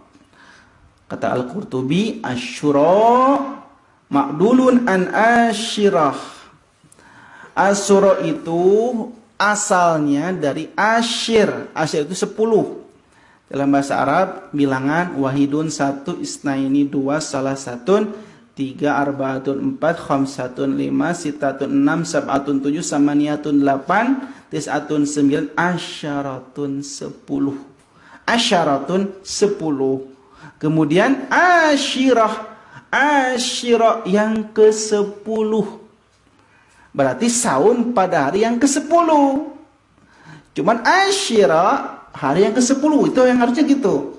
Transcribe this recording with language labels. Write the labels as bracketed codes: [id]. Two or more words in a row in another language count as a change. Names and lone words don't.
[id] Kata Al-Qurtubi, [ar] عاشوراء معدول عن عاشرة. [id] Asyura itu asalnya dari asyir. Asyir itu 10. Dalam bahasa Arab, bilangan wahidun satu, isnaini dua, salah satun, tiga, arbaatun empat, khamsatun lima, sitatun enam, sab'atun tujuh, samaniyatun delapan, tis'atun sembilan, asyaratun sepuluh. Asyaratun sepuluh. Kemudian asyirah. Asyirah yang ke-10. Berarti saum pada hari yang ke-10. Cuman asyirah hari yang ke-10, itu yang harusnya gitu.